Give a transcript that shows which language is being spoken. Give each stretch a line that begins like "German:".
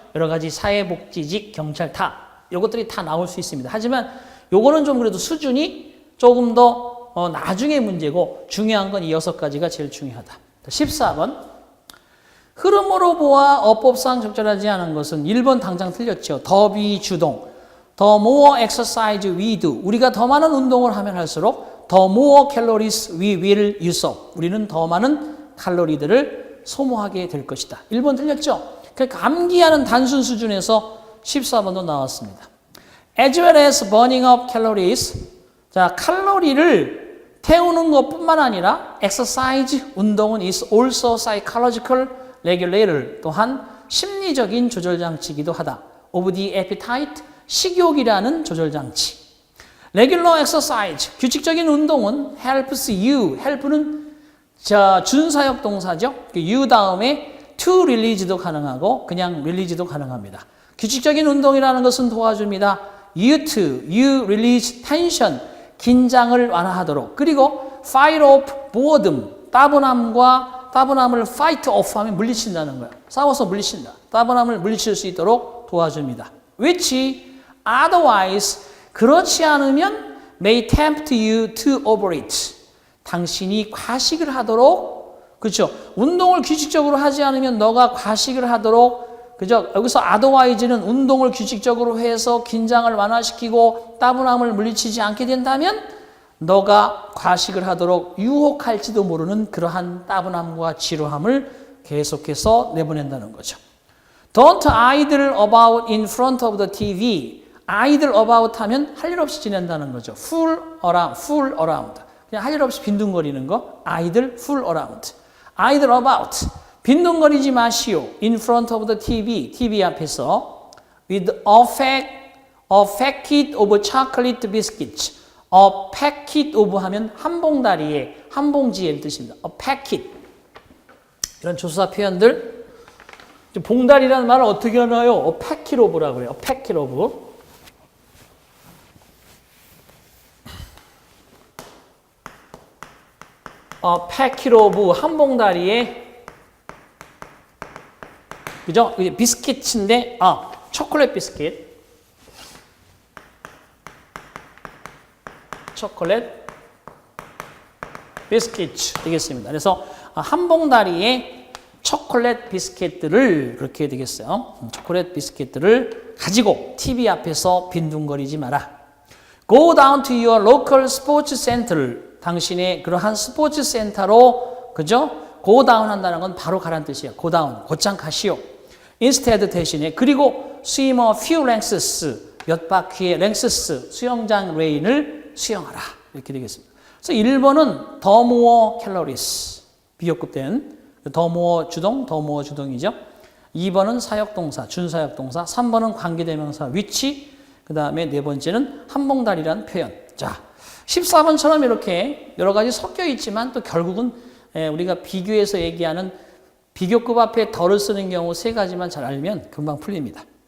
Korean: 여러 가지 사회복지직, 경찰 요것들이 다 나올 수 있습니다. 하지만 요거는 좀 그래도 수준이 조금 더 나중의 문제고 중요한 건 이 6가지가 제일 중요하다. 14번. 흐름으로 보아 어법상 적절하지 않은 것은 1번 당장 틀렸죠. 더 비주동.
English: The more exercise we do. 우리가 더 많은 운동을 하면 할수록 the more calories we will use up.
Korean: 우리는 더 많은 칼로리들을 소모하게 될 것이다. 1번 틀렸죠? 그러니까 암기하는 단순 수준에서 14번도 나왔습니다.
English: As well as burning up calories.
Korean: 자, 칼로리를 태우는 것뿐만 아니라 exercise, 운동은
English: is also psychological regulator.
Korean: 또한 심리적인 조절장치이기도 하다.
English: Of the appetite.
Korean: 식욕이라는 조절장치.
English: Regular exercise.
Korean: 규칙적인 운동은 helps you. help는 준사역 동사죠. you 다음에 to release도 가능하고 그냥 release도 가능합니다. 규칙적인 운동이라는 것은 도와줍니다.
English: you release tension,
Korean: 긴장을 완화하도록. 그리고
English: fight off boredom,
Korean: 따분함을 fight off 하면 물리친다는 거예요. 싸워서 물리친다. 따분함을 물리칠 수 있도록 도와줍니다.
English: which otherwise,
Korean: 그렇지 않으면
English: may tempt you to overeat.
Korean: 당신이 과식을 하도록, 그렇죠? 운동을 규칙적으로 하지 않으면 너가 과식을 하도록, 그죠? 여기서 otherwise는 운동을 규칙적으로 해서 긴장을 완화시키고 따분함을 물리치지 않게 된다면 너가 과식을 하도록 유혹할지도 모르는 그러한 따분함과 지루함을 계속해서 내보낸다는 거죠.
English: Don't idle about in front of the TV.
Korean: idle about 하면 할 일 없이 지낸다는 거죠.
English: fool around.
Korean: 그냥 할 일 없이 빈둥거리는 거. idle, fool around. idle about. 빈둥거리지 마시오.
English: in front of the TV
Korean: 앞에서
English: with a packet of chocolate biscuits.
Korean: a packet of 하면 한 봉다리에, 한 봉지의 뜻입니다. a packet. 이런 조사 표현들. 봉다리라는 말을 어떻게 하나요?
English: a packet of라고 그래요. a packet of.
Korean: packet of 한 봉다리에, 그죠? 비스킷인데, 초콜릿 비스킷. 초콜릿 비스킷 되겠습니다. 그래서 한 봉다리에 초콜릿 비스킷들을, 그렇게 되겠어요. 초콜릿 비스킷들을 가지고 TV 앞에서 빈둥거리지 마라.
English: Go down to your local sports center.
Korean: 당신의 그러한 스포츠 센터로, 그죠? Go down 한다는 건 바로 가라는 뜻이에요. Go down, 곧장 가시오. Instead 대신에, 그리고
English: swim a few lengths,
Korean: 몇 바퀴의 lengths, 수영장 레인을 수영하라. 이렇게 되겠습니다. 그래서 1번은 the more calories, 비교급된 the more 주동, the more 주동이죠. 2번은 사역동사, 준사역동사, 3번은 관계대명사 which, 그 다음에 네 번째는 한 봉다리라는 표현. 자, 14번처럼 이렇게 여러 가지 섞여 있지만 또 결국은 우리가 비교해서 얘기하는 비교급 앞에 덜을 쓰는 경우 3가지만 잘 알면 금방 풀립니다.